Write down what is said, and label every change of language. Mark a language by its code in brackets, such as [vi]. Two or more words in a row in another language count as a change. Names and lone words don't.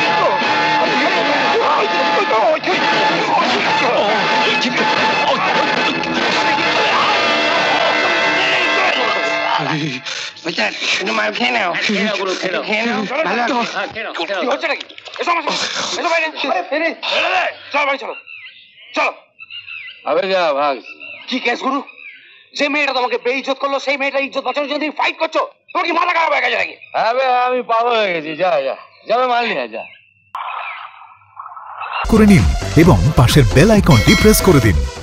[bn] বেটা শুনে মার খেয়ে নাও, খেয়ে নাও গুলো, খেয়ে নাও, খেয়ে নাও, ভালো খেয়ে নাও, খেয়ে নাও। কি হচ্ছে নাকি? এসো আমার সাথে, এসো বাইরে। আরে ফেরে চল ভাই, চলো চলো। [hi] अबे जा भाग। [bn] কি কেস গুরু? যে মেয়েটা তোমাকে বেইজ্জত করলো সেই মেয়েটা ইজ্জত বাঁচানোর জন্য তুমি ফাইট করছো? তোমার কি মাথা খারাপ হয়ে গেছে নাকি? अबे আমি পাগল হয়ে গেছি, যা যা যা, [hi] मान लिया जा [bn] করে নিন এবং পাশের বেল আইকনটি প্রেস করে দিন।